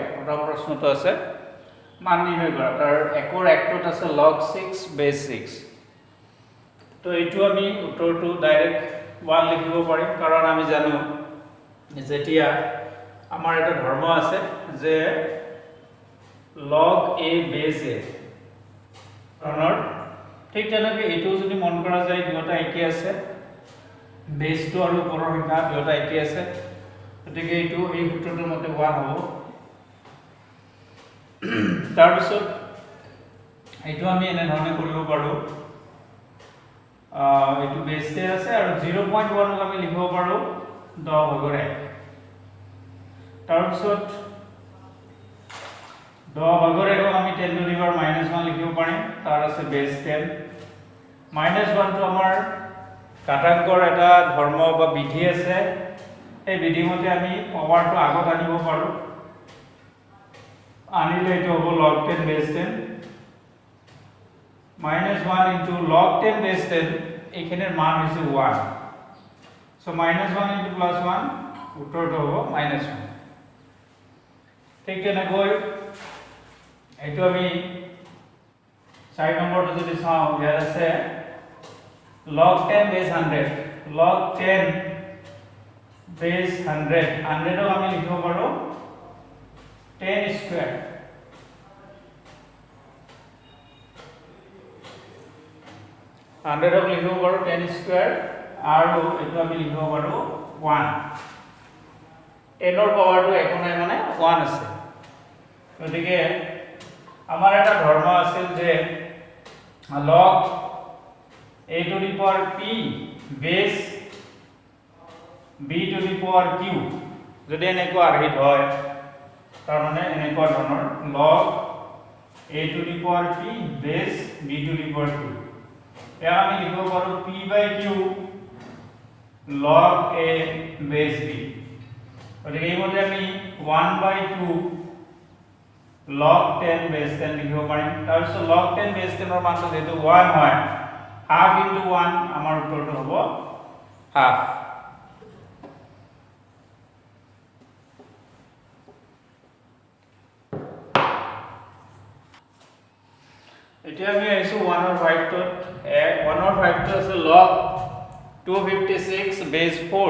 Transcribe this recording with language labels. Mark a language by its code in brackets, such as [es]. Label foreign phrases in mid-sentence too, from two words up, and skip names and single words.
[as] প্ৰথম প্ৰশ্নটো আছে মান নিৰ্ণয় কৰা। তাৰ একৰ একটোত আছে [en] log 6 base 6। [as] তো এইটো আমি উত্তৰটো ডাইৰেক্ট 1 লিখিব পাৰিম, কাৰণ আমি জানো যেতিয়া আমাৰ এটা ধৰ্ম আছে যে [en] log a base a [as] ধৰণৰ, ঠিক তেনেকৈ এইটো যদি মন কৰা যায় দুটা একে আছে, বেছটো আৰু ওপৰৰ সংখ্যা দুটা একে আছে, গতিকে এইটো এই সূত্ৰটোৰ মতে 1 হ'ব। তাৰপিছত এইটো আমি এনে ধৰণে কৰিব পাৰোঁ, এইটো বেছতে আছে আৰু 0.1 আমি লিখিব পাৰোঁ 10/1। তাৰপিছত 10/1 আমি [en] 10 to the power -1 [as] লিখিব পাৰিম, তাৰ আছে বেছ 10। -1 টো আমাৰ ঘাতাংকৰ এটা ধৰ্ম বা বিধি আছে, এই বিধিমতে আমি পাৱাৰটো আগত আনিব পাৰোঁ। আনিলে এইটো হ'ব [en] log 10 base 10 -1 into log 10 base 10, [as] এইখিনিৰ মান হৈছে 1। সো -1 into +1, উত্তৰটো হ'ব -1। ঠিক তেনেকৈ এইটো আমি 4 নম্বৰটো যদি চাওঁ, ইয়াত আছে [en] log 10 base 100, log 10 base 100, [as] 100 আমি লিখিব পাৰোঁ 10 square। 100 লিখিব পাৰোঁ 10 square আৰু এইটো আমি লিখিব পাৰোঁ 1। 10ৰ পাৱাৰটো একো নাই, মানে 1 আছে। গতিকে আমাৰ এটা ধৰ্ম আছিল যে [en] log a to the power p base b to the power q, [as] যদি এনেকুৱা আৰ্হিত হয় তাৰ মানে এনেকুৱা ধৰণৰ [en] log a to the power p base b to the power q, [as] এয়া আমি লিখিব পাৰোঁ [en] p/q log a base b। [as] গতিকে এইমতে আমি [en] 1/2 log 10 base 10 [as] লিখিব পাৰিম। তাৰপিছত [en] log 10 base 10 [as] ৰ মানটো যেহেতু 1 হয়, [en] half into 1 [as] আমাৰ উত্তৰটো হ'ব half। এতিয়া আমি আহিছো 1 or 5 টোত। 1 or 5 টো আছে [en] log 256 base 4।